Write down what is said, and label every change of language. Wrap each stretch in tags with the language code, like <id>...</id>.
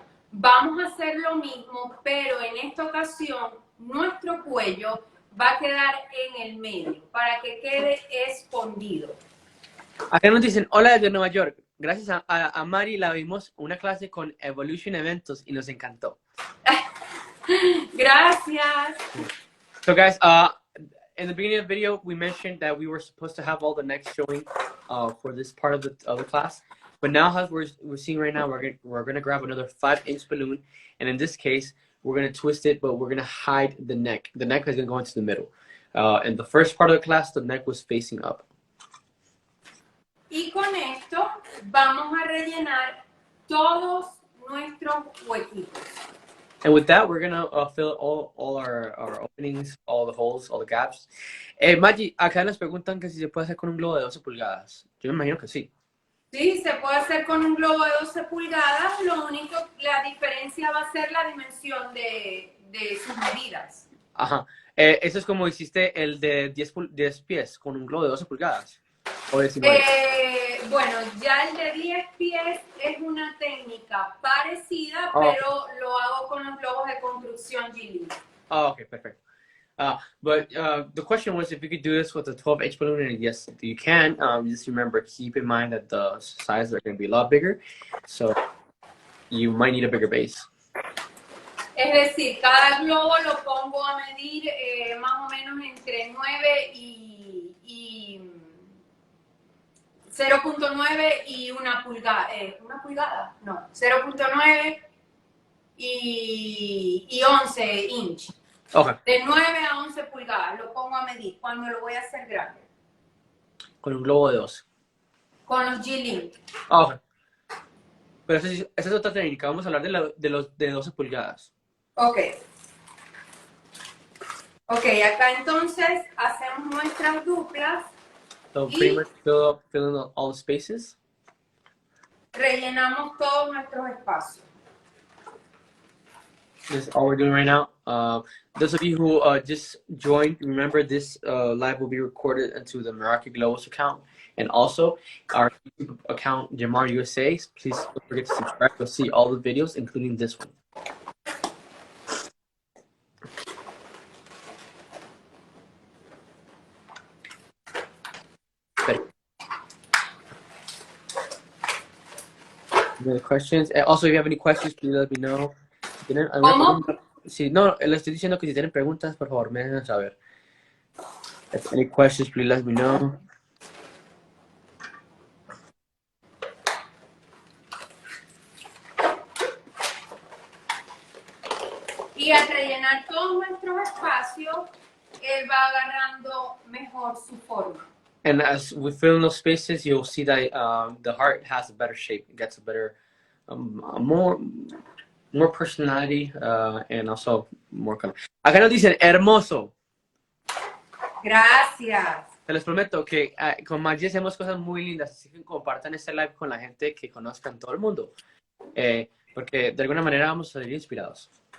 <es>Vamos a hacer lo mismo, pero en esta ocasión nuestro cuello va a quedar en el medio para que quede escondido. Acá nos dicen, hola desde Nueva York. Gracias a Mari la vimos una clase con Evolution Eventos y nos encantó. Gracias.</es> <en>So guys, in the beginning of the video, we mentioned that we were supposed to have all the necks showing for this part of the class. But now, as we're seeing right now, we're gonna grab another 5-inch balloon, and in this case, we're gonna twist it, but we're gonna hide the neck. The neck is gonna go into the middle. In the first part of the class, the neck was facing up.</en> <es>Y con esto vamos a rellenar todos nuestros huequitos.</es> <en>And with that, we're gonna fill all our openings, all the holes, all the gaps.</en> <es>Maggie, acá nos preguntan que si se puede hacer con un globo de 12 pulgadas. Yo me imagino que sí. Sí, se puede hacer con un globo de 12 pulgadas, la diferencia va a ser la dimensión de sus medidas. Ajá. Eso es como hiciste el de 10 pies con un globo de 12 pulgadas. O 19. Bueno, ya el de 10 pies es una técnica parecida, Oh. pero lo hago con los globos de construcción Geely.</es> <en>Oh, okay, perfect. But the question was if you could do this with a 12-inch balloon, and yes, you can. Just remember, keep in mind that the sizes are going to be a lot bigger, so you might need a bigger base.</en> <es>Es decir, cada globo lo pongo a medir más o menos entre 9 y 0.9 y una pulgada, no, 0.9 y 11 inch.</es> <en>Okay.</en> <es>De 9 a 11 pulgadas lo pongo a medir cuando lo voy a hacer grande. Con un globo de 12. Con los G-Link.</es> <en>Okay.</en> <es>Pero esa es otra técnica. Vamos a hablar de los de 12 pulgadas. Ok. Ok, acá entonces hacemos nuestras duplas.</es> <en>So pretty much fill in all the spaces.</en> <es>Rellenamos todos nuestros espacios.</es> <en>This is all we're doing right now. Those of you who just joined, remember this live will be recorded into the Meraki Globos account and also our YouTube account, Jamar USA. Please don't forget to subscribe. You'll see all the videos, including this one. Any questions? Also, if you have any questions, please let me know.</en> <es>Si tienen alguna pregunta, si no, le estoy diciendo que si tienen preguntas, por favor, me dejen saber.</es> <en>If any questions, please let me know.</en> <es>Y al rellenar todos nuestros espacios, él va agarrando mejor su forma.</es> <en>And as we fill in those spaces, you'll see that the heart has a better shape. It gets a better, more personality, and also more color.</en> <es>Acá nos dicen, hermoso. Gracias. Te les prometo que con Maggie hacemos cosas muy lindas, así que compartan este live con la gente que conozcan todo el mundo. Porque de alguna manera vamos a salir inspirados.</es>